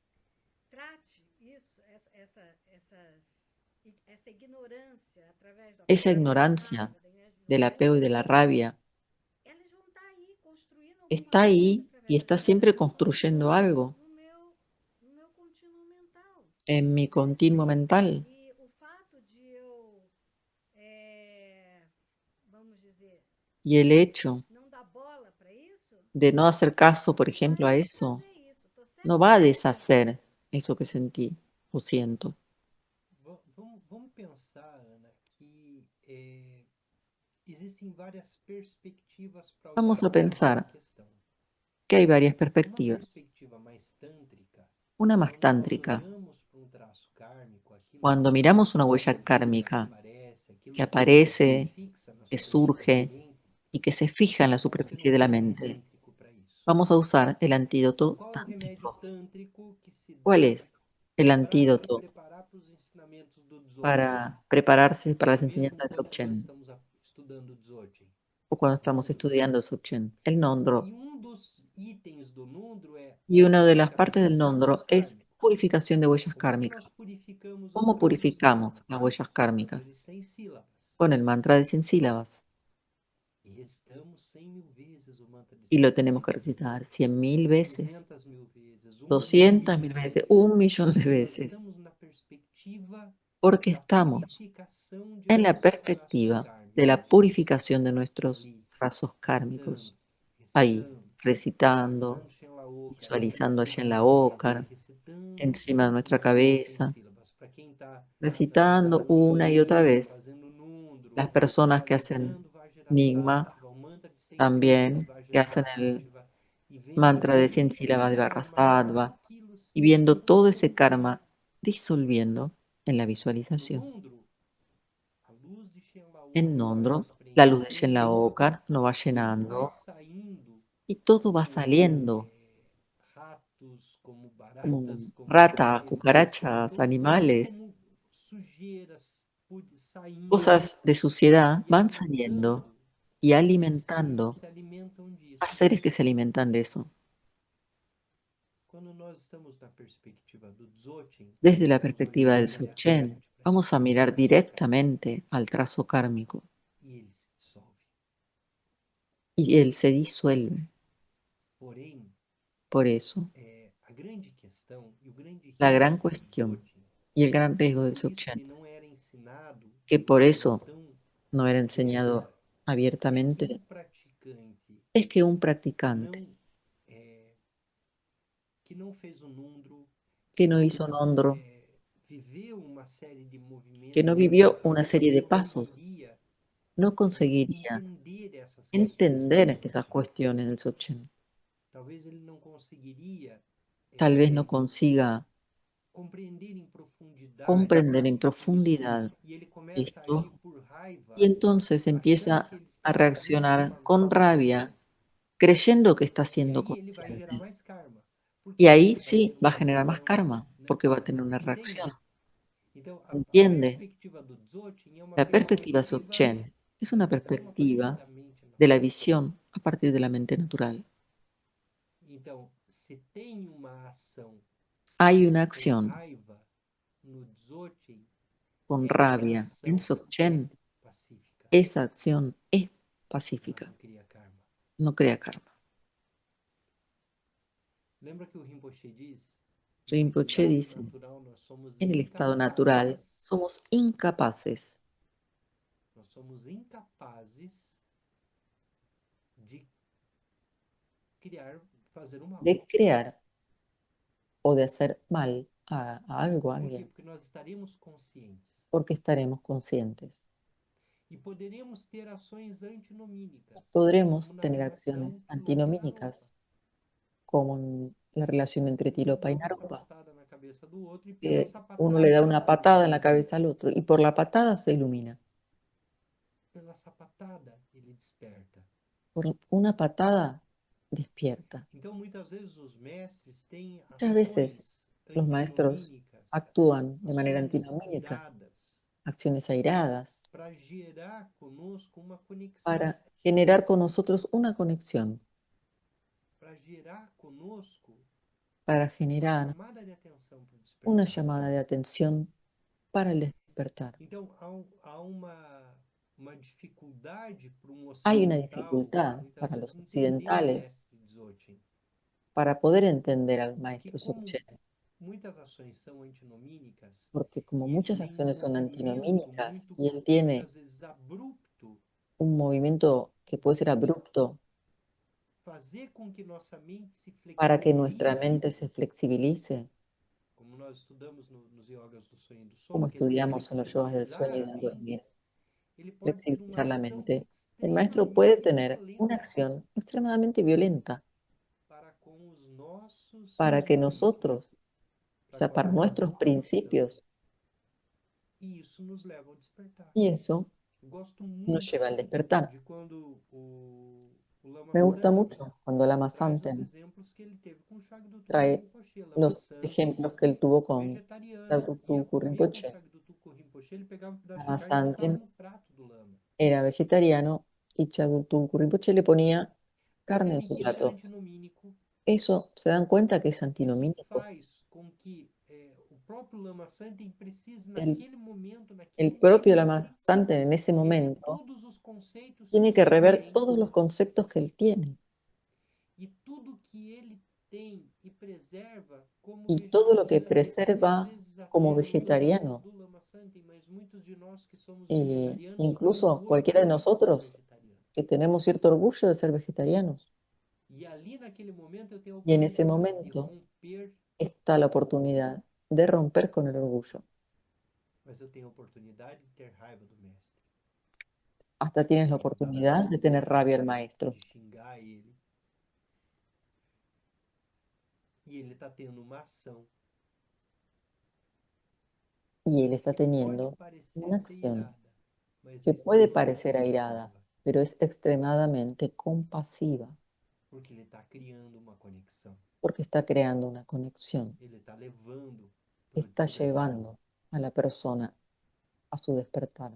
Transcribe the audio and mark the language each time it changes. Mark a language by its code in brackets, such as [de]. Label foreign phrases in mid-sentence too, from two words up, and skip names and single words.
[es] Esa ignorancia del apego y de la rabia está ahí y está siempre construyendo algo en mi continuo mental. Y el hecho de no hacer caso, por ejemplo, a eso, no va a deshacer eso que sentí o siento. [pt] Vamos pensar, Ana, que existem várias perspectivas para [es] Vamos [pt] olhar a para essa [es] pensar [pt] questão. [es] que hay varias [pt] Numa [es] perspectivas. [pt] perspectiva mais tântrica, [es] Una más [pt] quando nós [es] tántrica. [pt] olhamos para um traço kármico, [es] Cuando [pt] aquela [es] miramos una huella [pt] energia que [es] kármica [pt] aparece, [es] que [pt] aquilo que se [es] aparece, [pt] fixa na [es] que [pt] superfície da [es] surge [pt] mente, [es] y que se fija en la [pt] nós vamos ter um [es] superficie de la [pt] remédio [es] mente, [pt] tântrico para isso. [es] vamos a usar el [pt] E [es] antídoto [pt] qual é o remédio [es] tántrico. [pt] tântrico que se [es] ¿Cuál [pt] dá [es] es el [pt] para se [es] antídoto [pt] preparar para os ensinamentos do Dzogchen? [es] para prepararse para las [pt] Mesmo [es] enseñanzas de [pt] quando nós [es] Dzogchen [pt] estamos estudando Dzogchen? [es] o cuando [pt] O [es] estamos [pt] Nundro. [es] estudiando Dzogchen? El Nondro. [pt] E um dos itens do Nundro é [es] Y una de las partes purificação del de huellas Nondro es [pt] kármicas. [es] purificación de huellas [pt] Como é que nós [es] kármicas. [pt] purificamos os [es] ¿Cómo [pt] mantras do [es] purificamos [pt] Nundro? [es] las huellas [pt] Com o [es] kármicas? [pt] mantra de 100 sílabas. [es] Con el mantra de 100 sílabas. [pt] E recitamos 100.000 vezes o mantra de [es] Y [pt] 100 [es] lo tenemos que [pt] sílabas. [es] recitar 100.000 veces, [pt] 200.000 vezes, 1.000.000 [es] 200.000 veces, [pt] vezes. [es] 1.000.000 de [pt] Porque nós [es] veces. [pt] estamos na perspectiva [es] Porque [pt] da [es] estamos [pt] purificação de [es] en la [pt] nossos traços [es] perspectiva de la [pt] kármicos. [es] purificación de nuestros [pt] Ali, [es] trazos [pt] recitando, [es] kármicos. Ahí, recitando, [pt] visualizando Shenlaoka [es] visualizando [pt] encima [es] allí [pt] da [es] en la [pt] cabeça [es] Ocar, [pt] e recitando [es] encima de [pt] o [es] nuestra [pt] mantra de 100 [es] cabeza, [pt] sílabas. Para quem está na [es] recitando [pt] tradição [es] una y otra [pt] Yin, [es] vez. [pt] fazendo Nundro, [es] Las personas que hacen [pt] visualizando [es] Nigma [pt] Vajrasattva, o mantra de 100 sílabas, [es] también, que hacen el [pt] Vajrasattva, e vendo [es] mantra de [pt] todo [es] 100 [pt] esse [es] sílabas de [pt] karma, [es] Vajrasattva [pt] aquilo [es] y [pt] se [es] viendo todo ese [pt] dissolvendo [es] karma disolviendo en la [pt] no [es] visualización. [pt] Nundro. A luz de [es] En [pt] Shenlaoka vai [es] Nondro, [pt] nos [es] la luz de [pt] preenchendo, [es] Shenlaokar nos va [pt] tudo vai [es] llenando [pt] saindo [es] y todo va [pt] como [es] saliendo, [pt] ratos, como [es] como [pt] baratas, como [es] ratas, [pt] animais, [es] cucarachas, [pt] tudo [es] animales, [pt] como sujeiras saindo [es] cosas de suciedad [pt] e [es] van saliendo [pt] alimentando [es] y [pt] seres que [es] alimentando [pt] se alimentam [es] a [pt] disso. [es] seres que se alimentan de eso. [pt] Quando nós estamos na perspectiva do Dzogchen, [es] Desde la [pt] nós vamos [es] perspectiva [pt] olhar [es] del Dzogchen, [pt] diretamente para esse [es] vamos a [pt] traço [es] mirar [pt] kármico [es] directamente al trazo kármico [pt] e ele se dissolve. [es] y él se disuelve. [pt] Porém, [es] Por eso, [pt] a grande questão e o grande [es] la gran [pt] risco do [es] cuestión [pt] Dzogchen, [es] y el gran riesgo [pt] e [es] del [pt] por isso que [es] Dzogchen, [pt] não era ensinado [es] que [pt] de [es] por [pt] maneira [es] eso [pt] tão [es] no era [pt] aberta, [es] enseñado [pt] é que [es] abiertamente, [pt] um praticante [es] es que un [pt] que [es] practicante [pt] não que não fez o Nundro, que [es] que no [pt] não [es] hizo Nondro, [pt] viveu uma série de [es] que no [pt] movimentos [es] vivió una [pt] kármicos, [es] serie [pt] não [es] de pasos, [pt] conseguiria [es] no conseguiría [pt] entender essas questões do [es] entender esas [pt] Dzogchen. [es] cuestiones del Dzogchen. [pt] Talvez ele não conseguiria [es] Tal vez no consiga [pt] compreender em profundidade [es] comprender en [pt] isso, [es] profundidad [pt] e ele começa a [es] esto [pt] agir por [es] y [pt] raiva, [es] entonces [pt] achando [es] empieza [pt] que ele [es] a [pt] está agindo de [es] reaccionar [pt] forma [es] con rabia, [pt] consciente. [es] creyendo que está [pt] E [es] siendo [pt] aí ele vai gerar [es] consciente. [pt] mais karma. Por [es] Y [pt] quê? [es] ahí [pt] Porque vai ter [es] sí va a [pt] uma [es] generar más [pt] reação, [es] karma, [pt] né? [es] porque va a tener una reacción. [pt] Entende? Então, a [es] ¿Entiende? [pt] perspectiva do Dzogchen é uma [es] La perspectiva [pt] perspectiva [es] Dzogchen es [pt] da [es] una [pt] visão a partir [es] perspectiva [pt] da mente [es] de la [pt] natural. [es] visión a partir de la mente natural. [pt] Então, se tem uma ação [es] Hay una [pt] com [es] acción [pt] raiva no Dzogchen, [es] con [pt] essa [es] rabia en [pt] ação é [es] Dzogchen, [pt] pacífica. [es] esa acción es [pt] Ela [es] pacífica, [pt] não cria karma. [es] no crea karma. [pt] Lembra que o Rinpoche diz? No [es] Rinpoche [pt] estado [es] dice, [pt] natural, nós somos [es] en el estado natural [pt] incapazes, [es] somos incapaces [pt] nós somos incapazes de criar, fazer o mal. [es] de crear o de hacer mal a algo, a [pt] Por quê? [es] alguien, [pt] Porque nós estaremos conscientes. [es] porque estaremos conscientes. [pt] E poderíamos ter ações antinomínicas, [es] Podremos [pt] como na [es] tener acciones [pt] relação Tilopa e Naropa. [es] antinomínicas, como en la relación entre [pt] Um [es] Tilopa [pt] dá [es] y [pt] uma [es] Naropa, [pt] sapatada na cabeça do outro e pela [es] que uno le [pt] sapatada da ele [es] una [pt] se [es] patada en [pt] ilumina. [es] la cabeza al otro y por la patada se ilumina. [pt] Pela sapatada ele desperta. [es] Por una patada despierta. [pt] Então, muitas vezes os mestres têm [es] Muchas veces [pt] ações [es] los maestros [pt] antinomínicas, [es] actúan de manera [pt] ações [es] antinomínica, [pt] iradas, [es] acciones airadas, [pt] para gerar conosco uma conexão, [es] para generar con nosotros una conexión, [pt] para gerar conosco [es] para [pt] uma [es] generar [pt] chamada de atenção para o [es] una [pt] despertar. [es] llamada de atención para el despertar. [pt] Então, há uma dificuldade para um [es] Hay una [pt] ocidental, [es] dificultad [pt] muitas [es] para [pt] vezes, [es] los [pt] entender o [es] occidentales [pt] mestre Dzogchen, [es] para poder entender al [pt] porque [es] maestro [pt] como [es] Dzogchen, [pt] muitas ações são antinomínicas, [es] porque como [pt] e ele [es] muchas [pt] tem um [es] acciones son [pt] movimento [es] antinomínicas [pt] muito, [es] y él tiene [pt] muitas vezes, abrupto, [es] un movimiento que puede ser abrupto [pt] fazer com que nossa mente se [es] para que nuestra [pt] flexibilize, [es] mente se flexibilice, [pt] como nós estudamos nos yogas do sonho e do [es] como [pt] sono, quer dizer, [es] estudiamos en los yogas del [pt] flexibilizar [es] sueño y [pt] a [es] del [pt] mente, [es] dormir, [pt] ele pode ter uma [es] flexibilizar la [pt] ação [es] mente, el maestro puede [pt] extremamente [es] tener una [pt] violenta [es] acción extremadamente violenta [pt] para com os nossos [es] para que [pt] princípios, [es] nosotros, o [pt] para [es] sea, [pt] com a [es] para [pt] nossa [es] nuestros [pt] intuição. [es] principios, [pt] E isso nos leva ao despertar. [es] y eso [pt] Eu gosto [es] nos [pt] muito [es] lleva al despertar. [pt] de quando o Lama [es] Me gusta [pt] Santen [es] mucho cuando Lama [pt] traz os [es] Santen [pt] exemplos que ele teve com o Shagdutuko [es] trae [pt] Rinpoche. Lama [es] los [pt] Santen, [es] ejemplos que él tuvo con [pt] vegetariano, ia [es] Shagdutuko [pt] comer com o [es] Rinpoche. [pt] Shagdutuko Rinpoche, ele pegava um pedaço de [es] Lama [pt] carne e botava [es] Santen [pt] no prato do Lama. [es] era vegetariano y Shagdutuko Rinpoche le ponía carne en [pt] Percebem [es] su [pt] que isso era [es] plato. [pt] antinomínico. [es] Eso se dan cuenta que es [pt] Isso [es] antinomínico. [pt] faz com que o próprio Lama Santen precise, [es] El, [pt] naquele momento, naquele [es] el propio [pt] instante, [es] Lama Santen en ese [pt] rever [es] momento [pt] todos os conceitos [es] tiene [pt] que [es] que [pt] ele [es] rever [pt] tem [es] todos los conceptos que él tiene [pt] e tudo que ele tem e preserva como [es] y todo lo que [pt] vegetariano, e às [es] preserva [pt] vezes [es] como [pt] até nos exemplos [es] vegetariano. [pt] do Lama Santen, mas muitos de nós que somos vegetarianos [es] Incluso [pt] orgulho [es] cualquiera de [pt] de ser [es] nosotros [pt] vegetariano. [es] que tenemos cierto orgullo de ser vegetarianos. [pt] E ali naquele momento eu tenho a [es] Y en ese [pt] oportunidade de [es] momento [pt] romper, [es] está la oportunidad de romper con el orgullo. [pt] mas eu tenho a oportunidade de ter raiva do mestre, [es] Hasta tienes la [pt] de botar na [es] oportunidad de tener [pt] cabeça, [es] rabia al maestro. [pt] de xingar ele. E ele está tendo uma ação [es] Y él está [pt] que pode [es] teniendo [pt] parecer [es] una [pt] ser [es] acción [pt] irada, mas [es] que [pt] é [es] puede [pt] extremamente [es] parecer airada, [pt] compassiva, [es] pero es extremadamente compasiva [pt] porque ele está criando uma conexão. [es] porque está creando una conexión, [pt] Ele está levando para o [es] está [pt] despertar. [es] llevando a la persona a su despertar.